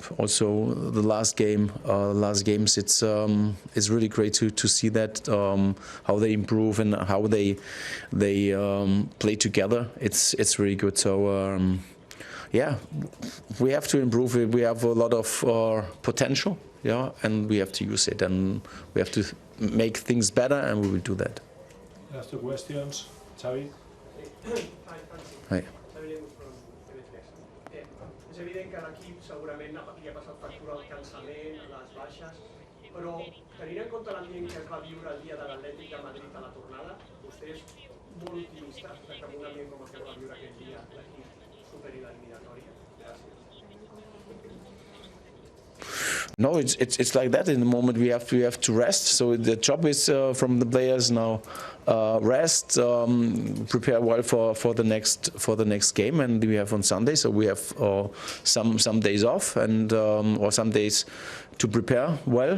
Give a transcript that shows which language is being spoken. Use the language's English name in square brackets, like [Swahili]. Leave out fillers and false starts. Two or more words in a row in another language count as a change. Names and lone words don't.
[English] Also the last games, it's really great to see that how they improve and how they play together. It's really good. So yeah, we have to improve it. We have a lot of potential, yeah, and we have to use it, and we have to make things better, and we will do that. Last two questions, Xavi. Hi. [Catalan] És evident que l'equip segurament havia passat factura al cansament, a les baixes, però tenint en compte l'ambient que es va viure el dia de l'Atlètic de Madrid a la tornada, vostè és molt optimista que amb un ambient com el que va viure aquell dia l'equip superi l'eliminatòria? Gràcies. [English] No, it's like that. In the moment, we have to rest. So the job is from the players now. Rest, prepare well for the next game, and we have on Sunday. So we have some days off, and or some days to prepare well.